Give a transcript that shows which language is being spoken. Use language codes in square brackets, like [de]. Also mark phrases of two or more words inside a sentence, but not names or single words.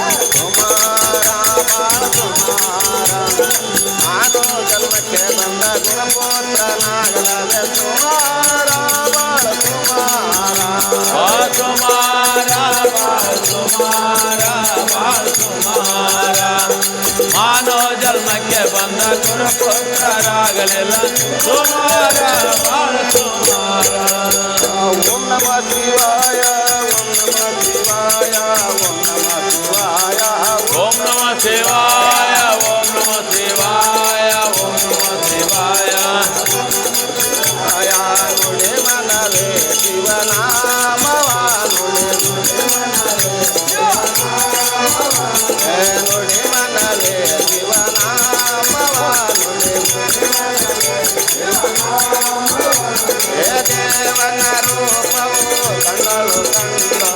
[kn] ಸುಮಾರ ಬಾಳ ಸುಮಾರ ಮಾನವ ಜನ್ಮಕ್ಕೆ ಬಂದ ಗುಣ ಪುತ್ರನಾಗಲದೆ ಸುಮಾರ ಬಾಳ ಸುಮಾರ ಸುಮಾರ ಬಾಳ ಸುಮಾರ ಬಾಳ ಸುಮಾರ ಮಾನವ ಜನ್ಮಕ್ಕೆ ಬಂದ ಗುರುಪುತ್ರರಾಗಲಿಲ್ಲ ಸುಮಾರ ಬಾಳ ಸುಮಾರ [sa] ಓಂ ನಮ ಶಿವಾಯ ಓಂ ನಮ ಶಿವಾಯ ಓಂ ನಮ ಶಿವಾಯ ಓಂ ನಮ ಶಿವಾಯ ಓಂ ನಮ ಶಿವಾಯ ಓಂ ನಮ ಶಿವಾಯ [kn] ನುಡಿ ಮನವೇ ಶಿವನಾಮವ ನುಡಿ ಮನವೇ ಶಿವನಾಮವ ಹೇ ದೇವನ ರೂಪವು ಕಣ್ಣಳು ಕಂಡೋ